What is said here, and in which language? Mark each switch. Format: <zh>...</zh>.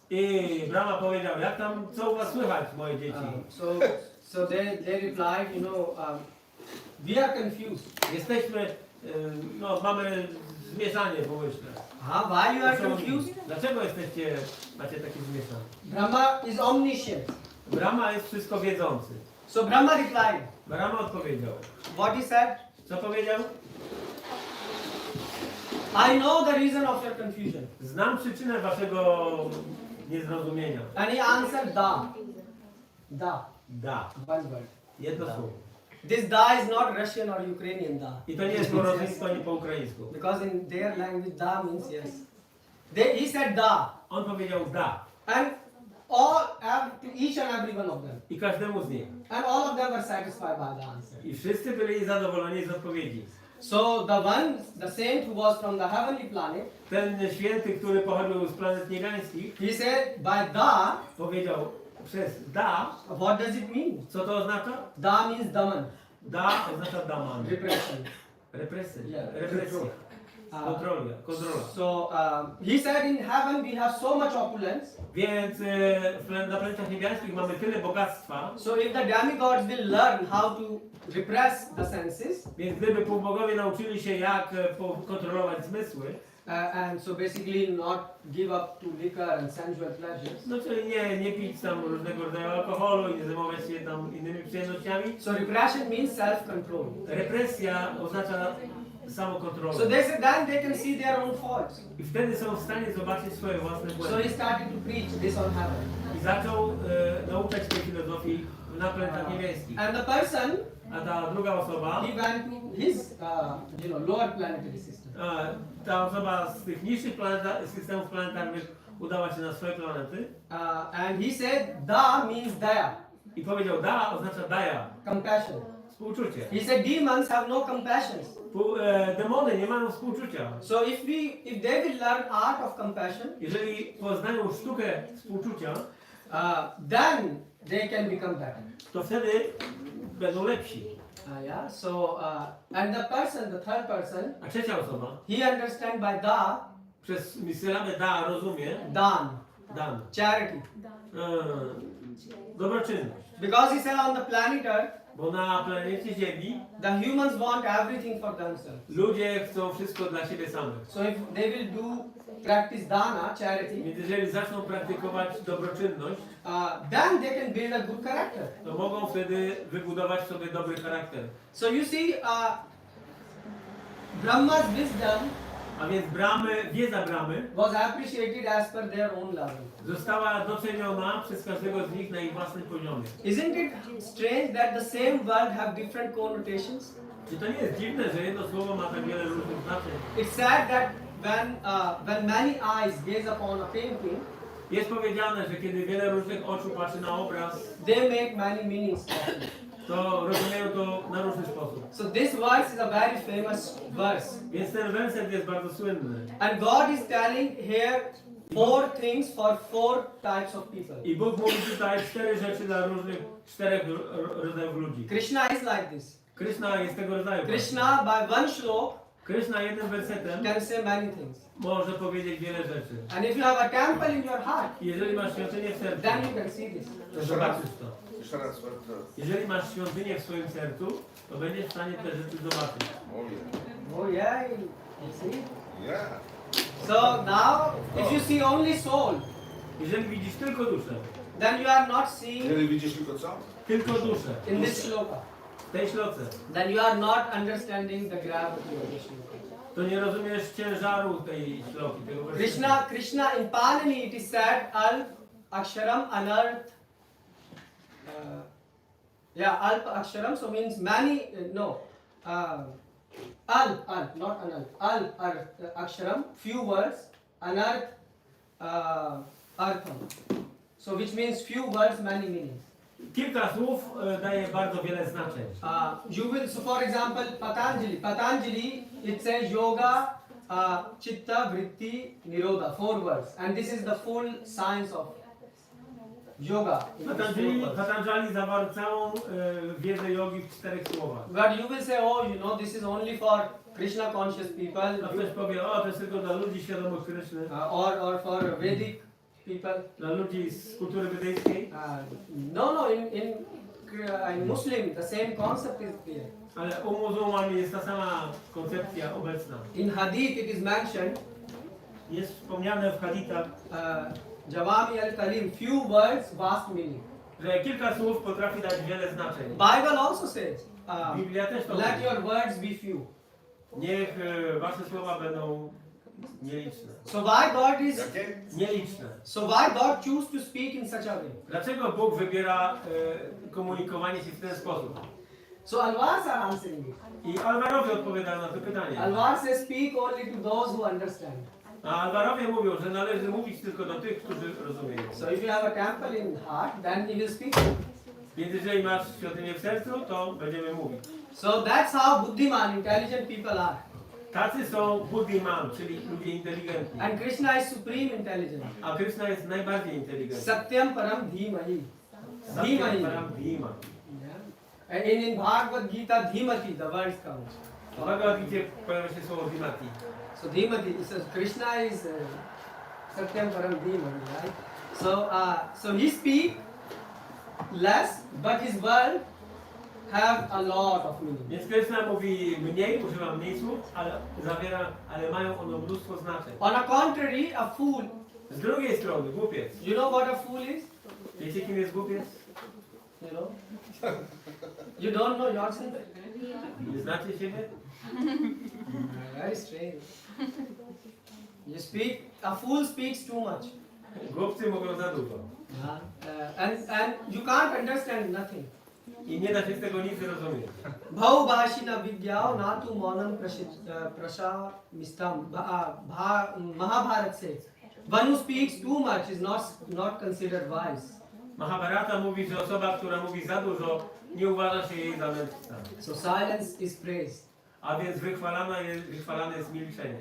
<pl>I Brahma powiedział, jak tam, co u was słychać, moje dzieci?</pl> <en>So they replied, we are confused.</en> <pl>Jesteśmy no, mamy zmieszanie w umyśle.</pl> <en>Why you are confused?</en> <pl>Dlaczego macie takie zmieszanie?</pl> <en>Brahma is omniscient.</en> <pl>Brahma jest wszystko wiedzący.</pl> <en>So Brahma replied.</en> <pl>Brahma odpowiedział.</pl> <en>What he said?</en> <pl>Co powiedział?</pl> <en>I know the reason of your confusion.</en> <pl>Znam przyczynę waszego niezrozumienia.</pl> <en>And he answered da. Da. Da. One word.</en> <pl>Jedno słowo.</pl> <en>This da is not Russian or Ukrainian da.</en> <pl>I to nie jest po rosyjsku ani po ukraińsku.</pl> <en>Because in their language da means yes. He said da.</en> <pl>On powiedział da.</pl> <en>And to each and every one of them.</en> <pl>I każdemu z nich.</pl> <en>And all of them were satisfied by the answer.</en> <pl>I wszyscy byli zadowoleni z odpowiedzi.</pl> <en>So the saint who was from the heavenly planet,</en> <pl>Ten święty, który pochodził z planet niebiańskich,</pl> <en>he said by da,</en> <pl>powiedział przez da.</pl> <en>what does it mean?</en> <pl>Co to oznacza?</pl> <en>Da means daman.</en> <pl>Da oznacza daman.</pl> <en>Repression.</en> <pl>Represja.</pl> <en>Yeah.</en> <pl>Represja. Kontrola.</pl> <en>So he said in heaven we have so much opulence.</en> <pl>Więc na planetach niebiańskich mamy tyle bogactwa.</pl> <en>So if the demigods will learn how to repress the senses,</en> <pl>Więc gdyby półbogowie nauczyli się jak kontrolować zmysły,</pl> <en>and so basically not give up to liquor and sensual pleasures.</en> <pl>no czyli nie pić tam różnego rodzaju alkoholu i nie zajmować się tam innymi przyjemnościami.</pl> <en>So repression means self-control.</en> <pl>Represja oznacza samokontrolę.</pl> <en>So they said then they can see their own faults.</en> <pl>I wtedy są w stanie zobaczyć swoje własne</pl> <en>So</en> <pl>błędy.</pl> <en>he started to preach this on heaven.</en> <pl>I zaczął nauczać tej filozofii na planetach niebieskich.</pl> <en>And the person,</en> <pl>A ta druga osoba,</pl> <en>he went to his, lower planetary system.</en> <pl>ta osoba z tych niższych systemów planetarnych udała się na swoje planety</pl> <en>And he said, da means daya,</en> <pl>i powiedział da oznacza daja,</pl> <en>compassion.</en> <pl>współczucie.</pl> <en>He said demons have no compassion.</en> <pl>Demony nie mają współczucia.</pl> <en>So if they will learn art of compassion,</en> <pl>Jeżeli poznają sztukę współczucia,</pl> <en>then they can become better.</en> <pl>to wtedy będą lepsi.</pl> <en>Yeah. So and the third person,</en> <pl>A trzecia osoba</pl> <en>he understand by da,</en> <pl>przez sylabę da rozumie</pl> <en>dan,</en> <pl>dan.</pl> <en>charity.</en> <pl>Dobroczynność.</pl> <en>Because he said on the planet Earth,</en> <pl>Bo na planecie Ziemi</pl> <en>the humans want everything for themselves.</en> <pl>ludzie chcą wszystko dla siebie samych.</pl> <en>So if they will practice dana, charity,</en> <pl>Więc jeżeli zaczną praktykować dobroczynność,</pl> <en>then they can build a good character.</en> <pl>to mogą wtedy wybudować sobie dobry charakter.</pl> <en>So you see, Brahma's wisdom</en> <pl>A więc wiedza Brahmy</pl> <en>was appreciated as per their own level.</en> <pl>została doceniona przez każdego z nich na ich własnym poziomie.</pl> <en>Isn't it strange that the same word have different connotations?</en> <pl>Czy to nie jest dziwne, że jedno słowo ma tak wiele różnych znaczeń?</pl> <en>It's sad that when many eyes gaze upon a painting,</en> <pl>Jest powiedziane, że kiedy wiele różnych oczu patrzy na obraz,</pl> <en>they make many meanings.</en> <pl>to rozumieją to na różny sposób.</pl> <en>So this verse is a very famous verse.</en> <pl>Więc ten werset jest bardzo słynny.</pl> <en>And God is telling here 4 things for 4 types of people.</en> <pl>I Bóg mówi tutaj 4 rzeczy dla czterech rodzajów ludzi.</pl> <en>Krishna is like this.</en> <pl>Krishna jest tego rodzaju.</pl> <en>Krishna by one shlok</en> <pl>Krishna jednym wersetem</pl> <en>can say many things.</en> <pl>może powiedzieć wiele rzeczy.</pl> <en>And if you have a temple in your heart,</en> <pl>I jeżeli masz świątynię w sercu,</pl> <en>then you can see this.</en> <pl>to zobaczysz to. Jeszcze raz. Jeżeli masz świątynię w swoim sercu, to będziesz w stanie te rzeczy zobaczyć. Mówię.</pl> <en>Oh yeah, you see. Yeah. So now, if you see only soul,</en> <pl>Jeżeli widzisz tylko duszę,</pl> <en>then you are not seeing</en> <pl>Jeżeli widzisz tylko co? tylko duszę,</pl> <en>in this shloka.</en> <pl>w tej śloce,</pl> <en>Then you are not understanding the gravity of the shloka.</en> <pl>to nie rozumiesz ciężaru tej śloki, tego wersetu.</pl> <en>Krishna in Panini it is said</en> <sa>al aksharam anart.</sa> <en>Alp aksharam so means many not analt. Aksharam few words, anart artham. So which means few words, many meanings.</en> <pl>Kilka słów daje bardzo wiele znaczeń.</pl> <en>You will, so for example, Patanjali, it says</en> <sa>yoga, chitta, vritti, nirodha,</sa> <en>4 words. And this is the full science of yoga.</en> <pl>Patanjali zawarł całą wiedzę jogi w 4 słowach.</pl> <en>But you will say, oh, this is only for Krishna conscious people.</en> <pl>A ktoś powie, o, to jest tylko dla ludzi świadomych Kryszny, Or for Vedic people. dla ludzi z kultury wedyjskiej.</pl> <en>No, in in Muslim, the same concept is there.</en> <pl>Ale u muzułman jest ta sama koncepcja obecna.</pl> <en>In Hadith, it is mentioned,</en> <pl>Jest wspomniane w hadithach,</pl> <ar>Jawami al-Kalim,</ar> <en>few words, vast meaning.</en> <pl>że kilka słów potrafi dać wiele znaczeń.</pl> <en>Bible also says,</en> <pl>Biblia też to</pl> <en>let</en> <pl>mówi.</pl> <en>your words be few.</en> <pl>Niech wasze słowa będą nieliczne.</pl> <en>So why God is,</en> <pl>Jakie? Nieliczne.</pl> <en>so why God choose to speak in such a way?</en> <pl>Dlaczego Bóg wybiera komunikowanie się w ten sposób?</pl> <en>So Alvars are answering it.</en> <pl>I Alwarowie odpowiadają na to pytanie.</pl> <en>Alvar says, speak only to those who understand.</en> <pl>A Alwarowie mówią, że należy mówić tylko do tych, którzy rozumieją.</pl> <en>So if you have a temple in heart, then he will speak.</en> <pl>Więc jeżeli masz świątynię w sercu, to będziemy mówić.</pl> <en>So that's how Buddhiman, intelligent people are.</en> <pl>Tacy są buddhiman, czyli ludzie inteligentni.</pl> <en>And Krishna is supreme intelligence.</en> <pl>A Krishna jest najbardziej inteligentny.</pl> <sa>Satyam param dhimahi. Satyam param dhima.</sa> <en>Yeah. And in Bhagavad-Gita, dhimati, the words comes.</en> <pl>W Bhagavad-Gicie pojawia się słowo dhimati.</pl> <en>So dhimati, so Krishna is</en> <sa>satyam param dhimahi,</sa> <en>right? So he speak less, but his word have a lot of meaning.</en> <pl>Więc Krishna mówi mniej, używa mniej słów, ale mają one mnóstwo znaczeń.</pl> <en>On a contrary, a fool.</en> <pl>Z drugiej strony, głupiec.</pl> <en>You know what a fool is?</en> <pl>Wiecie, kim jest głupiec?</pl> <en>You know? You don't know yourself?</en> <pl>Nie znacie siebie?</pl> <en>Very strange. You speak, a fool speaks too much.</en> <pl>Głupcy mówią za dużo.</pl> <en>And you can't understand nothing.</en> <pl>I nie da się z tego nic zrozumieć.</pl> <sa>Bhaubhashina vidyao natu monam prashamistam.</sa> <en>Mahabharat says, one who speaks too much is not considered wise.</en> <pl>Mahabharata mówi, że osoba, która mówi za dużo, nie uważa się jej za mędrca. So silence is praised. A więc wychwalane jest milczenie.</pl>